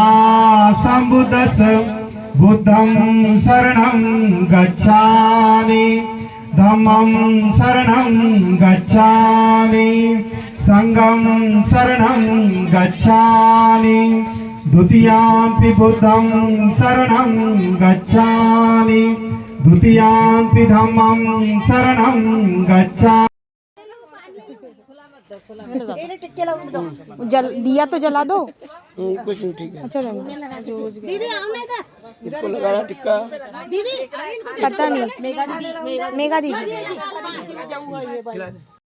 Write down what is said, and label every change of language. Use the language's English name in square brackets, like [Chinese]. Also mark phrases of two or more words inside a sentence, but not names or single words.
[Pali] सम्बुद्धस्स बुद्धं शरणं गच्छामि धम्मं शरणं गच्छामि संगम शरणं गच्छामि द्वितीयाम्पि बुद्धं शरणं गच्छामि द्वितीयाम्पि धम्मं शरणं गच्छामि [Hindi] दिया तो जला दो कुछ नहीं ठीक है अच्छा दीदी आओ ना इधर इसको लगाना टिक्का दीदी पता नहीं मेगा दीदी